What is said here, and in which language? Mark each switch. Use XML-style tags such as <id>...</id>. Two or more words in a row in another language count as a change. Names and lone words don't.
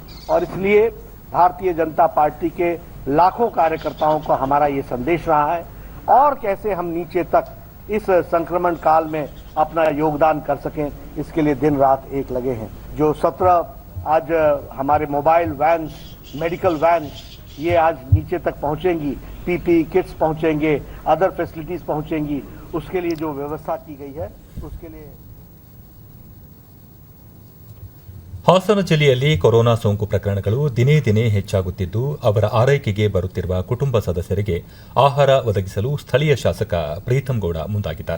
<hi>और इसलिए भारतीय जनता पार्टी के लाखों कार्यकर्ताओं को हमारा ये संदेश रहा है और कैसे हम नीचे तक इस संक्रमण काल में अपना योगदान कर सकें, इसके लिए दिन रात एक लगे हैं। जो 17 आज हमारे</hi> <en>mobile van, medical van,</en> <hi>ये आज नीचे तक पहुंचेंगी,</hi> <en>PP kits</en> <hi>पहुंचेंगे,</hi> <en>other facilities</en> <hi>पहुंचेंगी, उसके लिए जो व्यवस्था की गई है उसके लिए।</hi> <kn>ಹಾಸನ ಜಿಲ್ಲೆಯಲ್ಲಿ ಕೊರೋನಾ ಸೋಂಕು ಪ್ರಕರಣಗಳು ದಿನೇ ದಿನೇ ಹೆಚ್ಚಾಗುತ್ತಿದ್ದು ಅವರ ಆರೈಕೆಗೆ ಬರುತ್ತಿರುವ ಕುಟುಂಬ ಸದಸ್ಯರಿಗೆ ಆಹಾರ ಒದಗಿಸಲು ಸ್ಥಳೀಯ ಶಾಸಕ ಪ್ರೀತಂ ಗೌಡ ಮುಂದಾಗಿದ್ದಾರೆ.</kn>